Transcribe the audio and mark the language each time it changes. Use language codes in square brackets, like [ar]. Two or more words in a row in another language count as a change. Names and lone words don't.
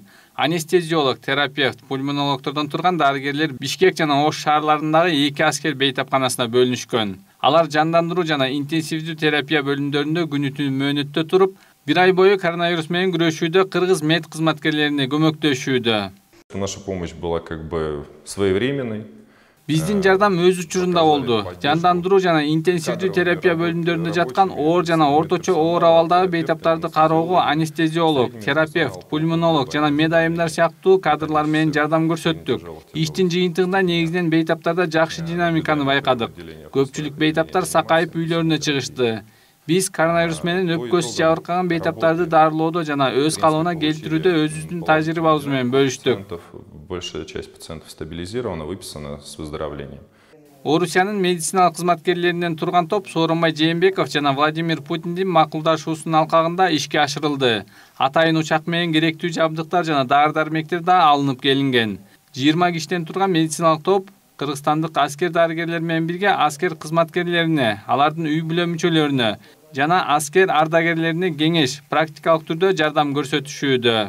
[ky] Анестезиолог, терапевт, пульмонологтордон турган дарыгерлер Бишкек жана Ош шаарларындагы 2 аскер бейтапканасына бөлүнүшкөн. Алар жандандыруу жана интенсивдүү терапия бөлүмдөрүндө күнү-түнү мөөнөттө туруп, 1 ай бою коронавирус менен күрөшүүдө кыргыз мед кызматкерлерине көмөктөшүүдө. [ru] Наша помощь была как бы своевременной. [ky] Биздин жардам өз учурунда болду. Жандандыруу жана интенсивдүү терапия бөлүмдөрүндө жаткан оор жана орточо оор абалдагы бейтаптарды кароого анестезиолог, терапевт, пульмонолог жана мед айымдар сыяктуу кадрлар менен жардам көрсөттүк. Иштин жыйынтыгында негизинен бейтаптарда жакшы динамиканы байкадык. Көпчүлүк бейтаптар сакайып үйлөрүнө чыгышты. Биз коронавирус менен өпкөсү жабыркаган бейтаптарды дарылоодо жана өз калыбына келтирүүдө өзүбүздүн тажрыйбабыз менен бөлүштүк. [ru] Большая часть пациентов стабилизирована, выписана с выздоровлением. [ky] Орусиянын медициналык кызматкерлеринен турган топ Сооронбай Жээнбеков жана Владимир Путиндин макулдашуусунун алкагында ишке ашырылды. Атайын учак менен керектүү жабдыктар жана дары-дармектер да алынып келинген. 20 кишиден турган медициналык топ кыргызстандык аскер дарыгерлер менен бирге аскер кызматкерлерине, алардын үй бүлө мүчөлөрүнө жана аскер ардагерлерине кеңеш, практикалык түрдө жардам көрсөтүшүүдө.